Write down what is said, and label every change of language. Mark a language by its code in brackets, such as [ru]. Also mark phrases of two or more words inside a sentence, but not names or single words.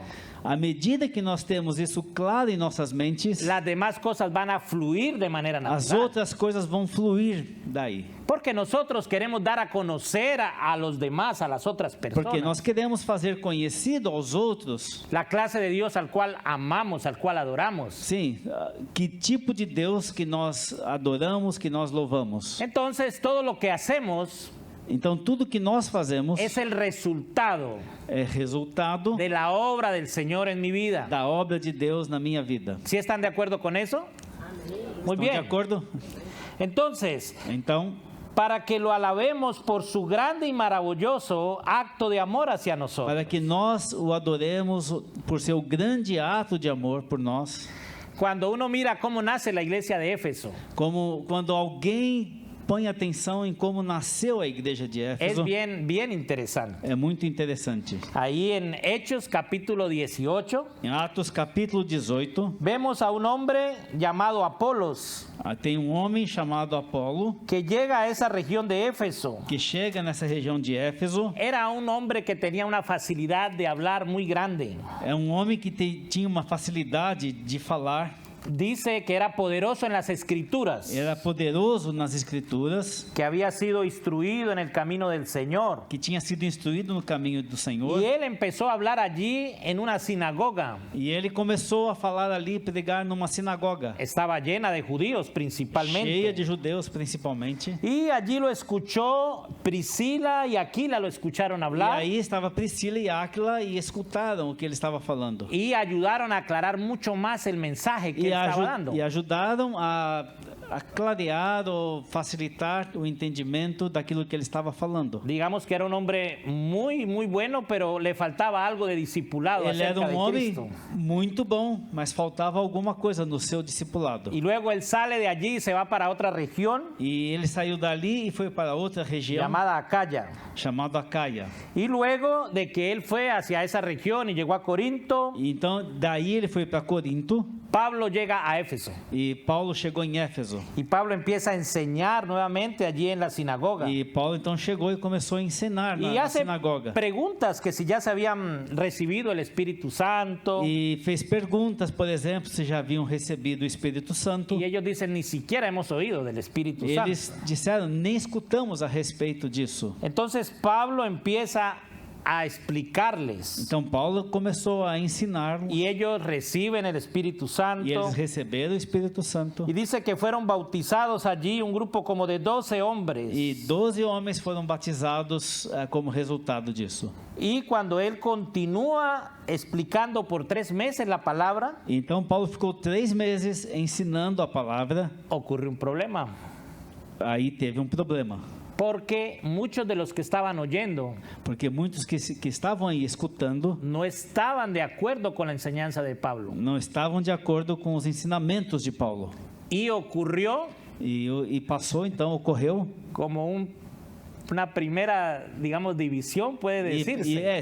[pt] À medida que nós temos isso claro em nossas mentes, [es] las demás cosas van a fluir de manera [pt] as [es] natural. [pt] outras coisas vão fluir daí. [es] Porque nosotros queremos dar a conocer a los demás, a las otras personas, [pt] Porque nós queremos fazer conhecido aos outros, [es] la clase de Dios al cual amamos, al cual adoramos. [pt] sim, que tipo de Deus que nós adoramos, que nós louvamos. [es] Entonces, todo lo que hacemos [pt] Então, tudo que nós fazemos [es] es el resultado [pt] é resultado [es] de la obra del Señor en mi vida. [pt] da obra de Deus na minha vida. [es] ¿Sí están de acuerdo con eso? Muy [pt] Estão de [es] bien. [pt] acordo? [es] Entonces, [pt] Então, [es] para que lo alabemos por su grande y maravilloso acto de amor hacia nosotros. [pt] para que nós o adoremos por seu grande ato de amor por nós, [es] Cuando uno mira cómo nace la iglesia de Éfeso, [pt] como quando alguém põe atenção em como nasceu a igreja de [es] es [pt] Éfeso, [es] bien interesante. [pt] é muito interessante. [es] Ahí en Hechos capítulo 18, [pt] Em Atos capítulo 18, [es] vemos a un hombre llamado Apolos, [pt] tem um homem chamado Apolo, [es] que llega a esa región de Éfeso. [pt] que chega nessa região de Éfeso. [es] Era un hombre que tenía una facilidad de hablar muy grande. [pt] É um homem que tinha uma facilidade de falar, [es] Dice que era poderoso en las escrituras, [pt] era poderoso nas escrituras, [es] que había sido instruido en el camino del Señor. [pt] que tinha sido instruído no caminho do Senhor. [es] Y él empezó a hablar allí en una sinagoga. [pt] E ele começou a falar ali, pregar numa sinagoga, [es] Estaba llena de judíos [pt] cheia [es] principalmente. [pt] de judeus principalmente. [es] Y allí lo escuchó Priscila y Aquila, lo escucharon [pt] E [es] hablar [pt] aí estava Priscila e Áquila e escutaram o que ele estava falando. [es] y ayudaron a aclarar mucho más el mensaje que [pt] E [es] que estaba dando. [pt] E ajudaram a clarear ou facilitar o entendimento daquilo que ele estava falando. [es] Digamos que era un hombre muy, muy bueno, pero le faltaba algo de discipulado [pt] Ele era [es] acerca de [pt] homem [es] Cristo. [pt] muito bom, mas faltava alguma coisa no seu discipulado. [es] Y luego él sale de allí y se va para otra región [pt] E ele saiu dali e foi para outra região [es] llamada Acaya. [pt] chamada Acaia. [es] Y luego de que él fue hacia esa región y llegó a Corinto, [pt] E então daí ele foi para Corinto [es] Pablo llega a Éfeso. [pt] e Paulo chegou em Éfeso. [es] Y Pablo empieza a enseñar nuevamente allí en la sinagoga. [pt] E Paulo então chegou e começou a ensinar [es] Y [pt] na [es] hace [pt] sinagoga. [es] preguntas que si ya se habían recibido el Espíritu Santo. [pt] E fez perguntas, por exemplo, se já haviam recebido o Espírito Santo. [es] Y ellos dicen, ni siquiera hemos oído del Espíritu [pt] Eles [es] Santo. [pt] disseram, nem escutamos a respeito disso. [es] Entonces Pablo empieza a explicarles. [pt] Então Paulo começou a ensinar [es] Y ellos reciben el Espíritu [pt] e [es] Santo. [pt] eles receberam o Espírito Santo. [es] Y dice que fueron bautizados allí un grupo como de 12 hombres. [pt] E 12 homens foram batizados como resultado disso. [es] Y cuando él continúa explicando por 3 meses la palabra, [pt] Então Paulo ficou 3 meses ensinando a palavra. [es] ocurre un problema. [pt] Aí teve problema. [es] Porque muchos de los que estaban oyendo [pt] Porque muitos que estavam aí escutando [es] no estaban de acuerdo con la enseñanza de Pablo. [pt] não estavam de acordo com os ensinamentos de Paulo. [es] Y ocurrió [pt] E passou, então, ocorreu. [es] como una primera, digamos, división, puede decirse.